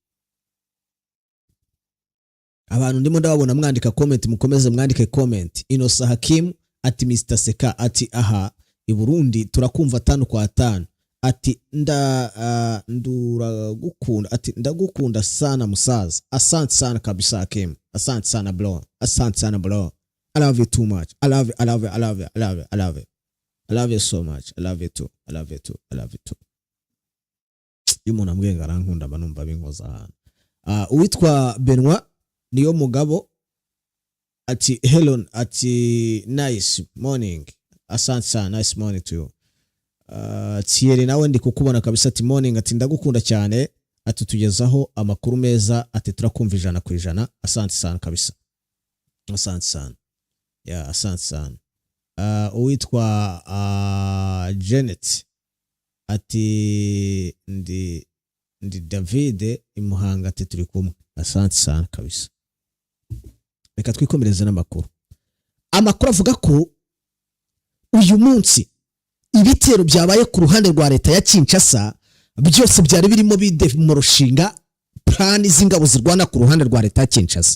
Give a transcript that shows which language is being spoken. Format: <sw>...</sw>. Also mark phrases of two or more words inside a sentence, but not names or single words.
<rw>Abantu ndimo ndababona mwandika comment, mukomeze mwandike comment. Inosa Hakim ati Mr Seka ati aha i Burundi turakumva 5 kwa 5 ati ndura gukunda ati ndagukunda sana musaza.</rw> <sw>Asante sana kabisa Hakim, asante sana bro, asante sana bro.</sw> <en>I love you too much. I love you, I love you, I love you, I love you, I love you. I love you so much. I love you too. I love you too. I love you too.</en> <rw>Yumuna mbwenga arankunda banumva binkoza hano. Uwitwa Benoit niyo mugabo ati Helen ati</rw> <en>nice morning.</en> <sw>Asante sana,</sw> <en>nice morning to you.</en> <rw>Thierry nawe ndi kukubona kabisa ati morning ati ndagukunda cyane ati tugezaho amakuru meza ati turakumva 100%.</rw> <sw>Asante sana kabisa, asante sana. Yeah, asante sana.</sw> <rw>Uwitwa Janet ati ndi David Imuhanga ati turi kumwe.</rw> <sw>Asante sana kabisa.</sw> <rw>reka twikomereze n'amakuru. Amakuru avuga ko uyu munsi ibitero byabaye ku ruhande rwa leta ya Kinshasa byose byari birimo mu rushinga plani z'ingabo zirwana ku ruhande rwa leta ya Kinshasa.</rw>